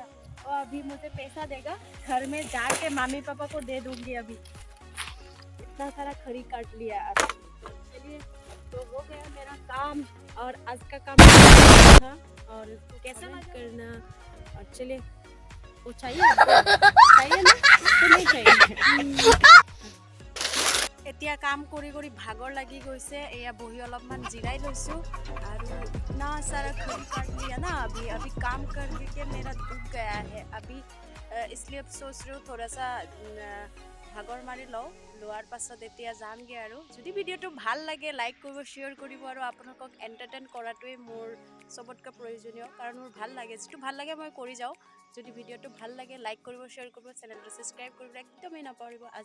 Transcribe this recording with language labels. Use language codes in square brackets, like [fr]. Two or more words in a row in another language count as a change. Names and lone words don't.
[hi] और अभी मुझे पैसा देगा, घर में जाके मम्मी पापा को दे दूंगी। अभी इतना सारा खरी काट लिया। चलिए तो हो गया मेरा काम, और आज का काम था। और कैसा करना, और चलिए वो चाहिए चाहिए ना, तो नहीं चाहिए। [as] এতিয়া কাম কৰি কৰি ভাগৰ লাগি গৈছে। এয়া বহি অলপমান জিৰাই লৈছো। [hi] আৰু इतना सारा खरी काट लिया ना अभी अभी काम करके मेरा दुख गया है अभी। इसलिए सोच रही हूँ थोड़ा सा [as] ভাগৰ মাৰি লওঁ, লোৱাৰ পাছত এতিয়া যামগৈ। আৰু যদি ভিডিঅ'টো ভাল লাগে লাইক কৰিব, শ্বেয়াৰ কৰিব, আৰু আপোনালোকক এণ্টাৰটেইন কৰাটোৱে মোৰ চবতকৈ প্ৰয়োজনীয়। কাৰণ মোৰ ভাল লাগে, যিটো ভাল লাগে মই কৰি যাওঁ। যদি ভিডিঅ'টো ভাল লাগে লাইক কৰিব, শ্বেয়াৰ কৰিব, চেনেলটো ছাবস্ক্ৰাইব কৰিব একদমেই নাপাহৰিব।